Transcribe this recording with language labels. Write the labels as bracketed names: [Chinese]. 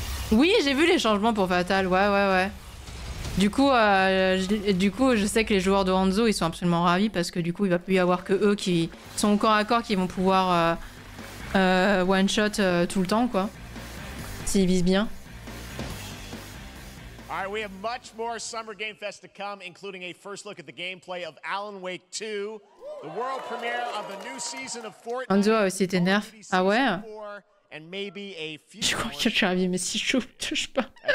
[French] Oui, j'ai vu les changements pour Fatal. Ouais. Du coup, je sais que les joueurs de Hanzo, ils sont absolument ravis parce que du coup, il va plus y avoir que eux qui sont au corps à corps qui vont pouvoir one shot tout le temps, quoi. S'ils visent bien. [English] All right, we have much more Summer Game Fest to come, including a first look at the gameplay of Alan Wake 2, the world premiere of the new season of Fortnite. [French] Hanzo a aussi été nerf. Ah ouais? [English] And maybe a [French] je crois que je suis ravi, mais si chaud, touche pas.